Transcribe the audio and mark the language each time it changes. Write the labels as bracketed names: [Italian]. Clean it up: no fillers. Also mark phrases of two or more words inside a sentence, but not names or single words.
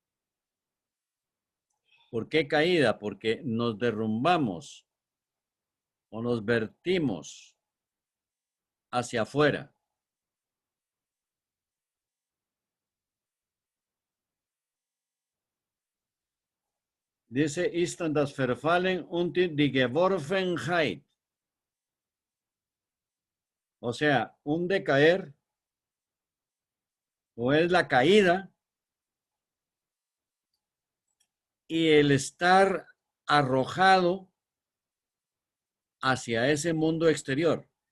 [Spanish] ¿Por qué caída? Porque nos derrumbamos o nos vertimos hacia afuera. Dice, [German] ist das Verfallen und die Geworfenheit. [Spanish] O sea, un decaer o es la caída y el estar arrojado hacia ese mundo exterior.